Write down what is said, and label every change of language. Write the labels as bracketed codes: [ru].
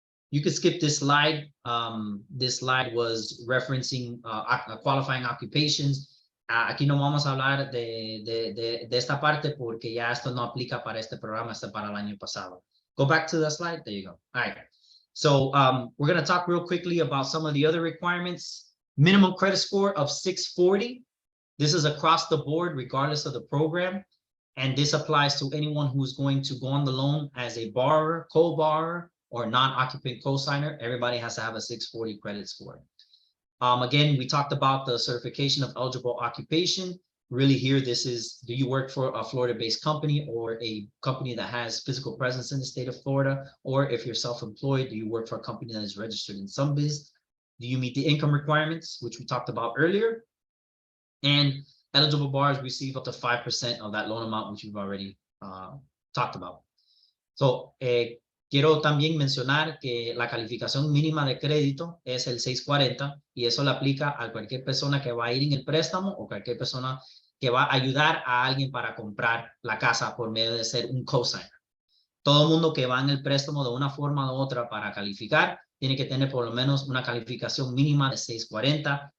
[en] You could skip this slide. This slide was referencing qualifying occupations. [es] Aquí no vamos a hablar de esta parte porque ya esto no aplica para este programa, está para el año pasado. [en] Go back to the slide. There you go. All right. So we're going to talk real quickly about some of the other requirements. Minimum credit score of 640. This is across the board, regardless of the program. And this applies to anyone who's going to go on the loan as a borrower, co-borrower, or non-occupant co-signer. Everybody has to have a 640 credit score. Again, we talked about the certification of eligible occupation. Really here, this is, do you work for a Florida-based company or a company that has physical presence in the state of Florida? Or if you're self-employed, do you work for a company that is registered in some biz? Do you meet the income requirements, which we talked about earlier? And eligible borrowers receive up to 5% of that loan amount, which we've already talked about. [es] So, quiero también mencionar que la calificación mínima de crédito es el 640 y eso le aplica a cualquier persona que va a ir en el préstamo o cualquier persona que va a ayudar a alguien para comprar la casa por medio de ser un cosigner. Todo mundo que va en el préstamo de una forma u otra para calificar tiene que tener por lo menos una calificación mínima de 640.